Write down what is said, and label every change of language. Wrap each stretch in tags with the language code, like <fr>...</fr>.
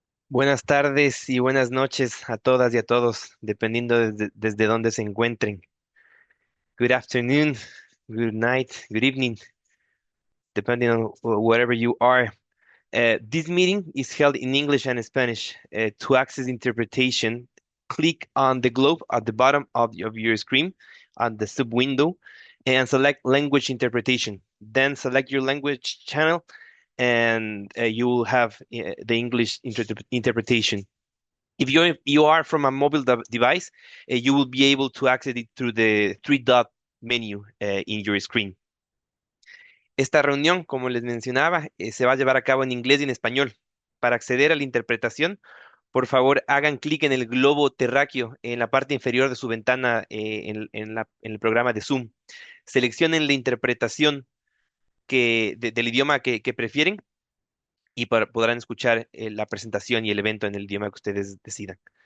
<es>Buenas tardes y buenas noches a todas y a todos, dependiendo desde dónde se encuentren.</es> <en>Good afternoon, good night, good evening, depending on wherever you are. This meeting is held in English and Spanish. To access interpretation, click on the globe at the bottom of your screen on the sub window and select language interpretation. Then select your language channel and you will have the English interpretation. If you are from a mobile device, you will be able to access it through the three dot menu in your screen.</en> <es>Esta reunión, como les mencionaba, se va a llevar a cabo en inglés y en español. Para acceder a la interpretación, por favor, hagan clic en el globo terráqueo en la parte inferior de su ventana en el programa de Zoom. Seleccionen la interpretación del idioma que prefieren y podrán escuchar la presentación y el evento en el idioma que ustedes decidan.</es>